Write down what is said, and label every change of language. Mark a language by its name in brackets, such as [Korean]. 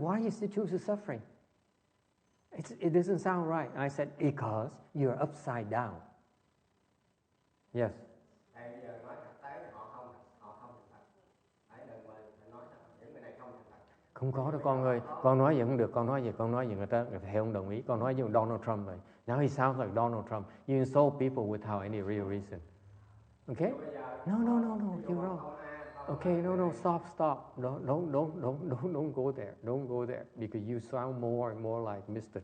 [English] Why is it choose suffering? It doesn't sound right. I said, because you're upside down. Yes. [Vietnamese] Thầy bây giờ nói thực tế họ không thành thật. Hãy đừng mà nói thật, những người này không thành thật. Không có đâu con ơi, con nói gì không được, con nói gì người ta không đồng ý. Con nói với Donald Trump rồi. [English] Now he sounds like Donald Trump. You insult people without any real reason. Okay? No, you're wrong. Okay, no, stop. Don't go there. Don't go there because you sound more and more like Mr.